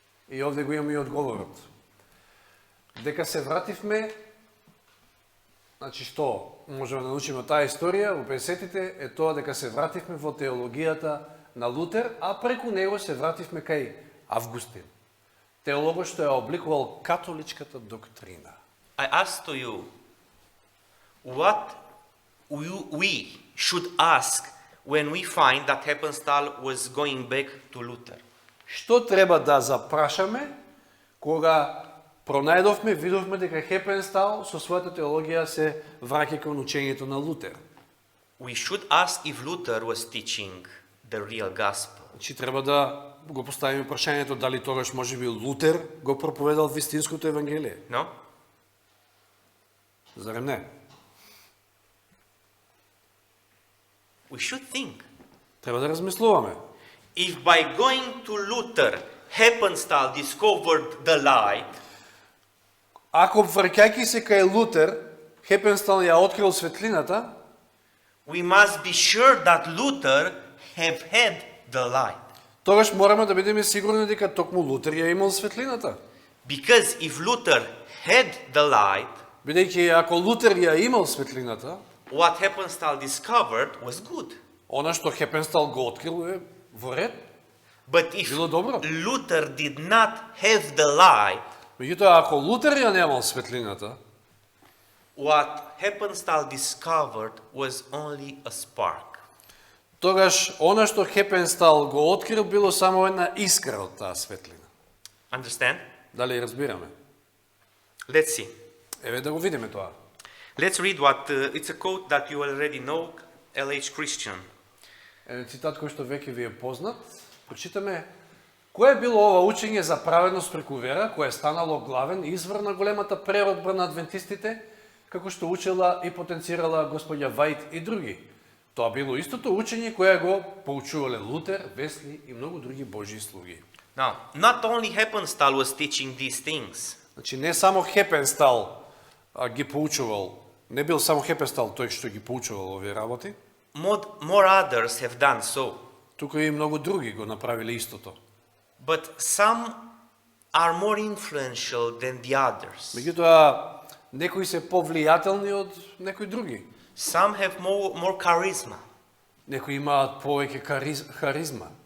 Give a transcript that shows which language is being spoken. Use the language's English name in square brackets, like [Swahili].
[Macedonian] И овде го имаме и одговорот. Дека се вративме, значи што можеме да научиме од таа историја во 50-тите е тоа дека се вративме во теологијата на Лутер, а преку него се вративме кај Августин. Теологот што ја обликувал католичката доктрина. [English] I ask to you, what we should ask when we find that Heppenstall was going back to Luther? [Macedonian] Што треба да запрашаме кога пронајдовме, видовме дека Хепенстал со својата теологија се враќа кон учењето на Лутер. [English] We should ask if Luther was teaching the real gospel. [Macedonian] Значи треба да го поставиме прашањето дали тогаш можеби Лутер го проповедал вистинското евангелие. [English] No? [Macedonian] Зарем не? [English] We should think. [Macedonian] Треба да размислуваме. [English] If by going to Luther, Heppenstall discovered the light, [Macedonian] Ако враќајќи се кај Лутер, Хепенстал ја открил светлината, [English] we must be sure that Luther have had the light. [Macedonian] тогаш мораме да бидеме сигурни дека токму Лутер ја имал светлината. [English] Because if Luther had the light, [Macedonian] Бидејќи ако Лутер ја имал светлината, [English] what Heppenstall discovered was good. [Macedonian] она што Хепенстал го открил е во ред. [English] But if [Macedonian] Било добро. [English] Luther did not have the light, [Macedonian] Меѓутоа, ако Лутер ја немал светлината, [English] what Heppenstall discovered was only a spark. [Macedonian] тогаш она што Хепенстал го открил било само една искра од таа светлина. [English] Understand? [Macedonian] Дали разбираме? [English] Let's see. [Macedonian] Еве да го видиме тоа. [English] Let's read what it's a quote that you already know, L.H. Christian. [Macedonian] Еден цитат кој што веќе ви е познат. Прочитаме кое е било ова учење за праведност преку вера, кое е станало главен извор на големата преродба на адвентистите, како што учела и потенцирала господја Вајт и други. Тоа било истото учење кое го поучувале Лутер, Весли и многу други Божји слуги. [English] Now, not only Heppenstall was teaching these things, [Macedonian] Значи не само Хепенстал ги поучувал, не бил само Хепенстал тој што ги поучувал овие работи, [English] more others have done so. [Macedonian] туку и многу други го направиле истото. [English] But some are more influential than the others. [Macedonian] Меѓутоа, некои се повлијателни од некои други. [English] Some have more charisma. [Macedonian] Некои имаат повеќе харизма.